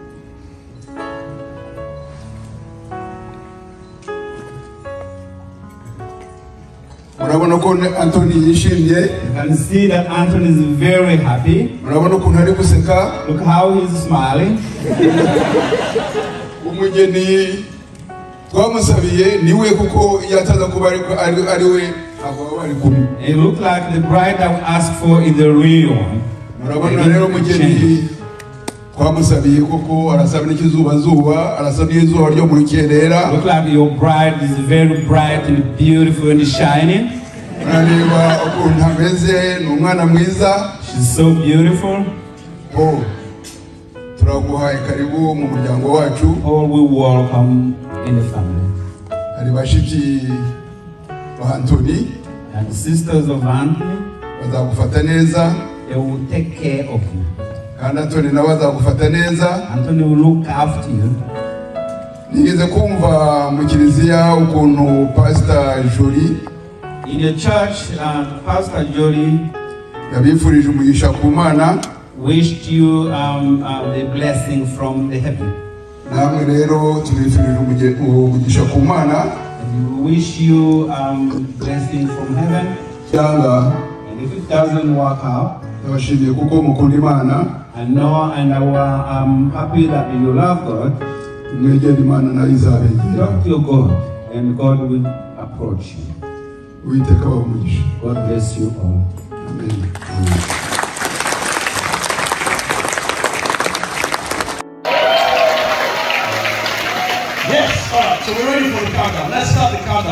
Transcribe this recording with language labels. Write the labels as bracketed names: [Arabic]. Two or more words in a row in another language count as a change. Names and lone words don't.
[English] You can see that Anthony is very happy. Look how he's smiling. [Kinyarwanda] umugeni twamusabiye niwe kuko yataza kuba ari we abo bari kumwe. [English] It looked like the bride that we asked for is the real one. [Kinyarwanda] Murabona rero umugeni twamusabiye kuko arasaba n'ikizuba arasaba izuba ryo mu rukerera. [English] Look like your bride is very bright and beautiful and shining. [Kinyarwanda] Urareba ukuntu ameze ni umwana mwiza. [English] She's so beautiful. [Kinyarwanda] Oh, turaguhaye karibu mu muryango wacu. [English] All we welcome in the family. [Kinyarwanda] Hari bashiki ba Anthony [English] and the sisters of Anthony. [Kinyarwanda] Bazagufata neza. [English] They will take care of you. [Kinyarwanda] And Anthony nawe azagufata neza. [English] Anthony will look after you. [Kinyarwanda] Nigeze kumva mu kiliziya ukuntu Pastor Jolie [English] in your church, Pastor Jolie [Kinyarwanda] yabifurije umugisha ku Mana. [English] Wished you a blessing from the heaven. [Kinyarwanda] Namwe rero tubifurije umugisha ku Mana. [English] We wish you blessing from heaven. And if it doesn't work out, [Kinyarwanda] ndabashimiye kuko mukunda Imana. [English] I know and I'm happy that you love God. [Kinyarwanda] Mwegere Imana nayo izabegera. [English] Talk to your God and God will approach you. [Kinyarwanda] Uwiteka abamugisha. [English] God bless you all. Amen. Yes, alright, so we're ready for the countdown. Let's start the countdown.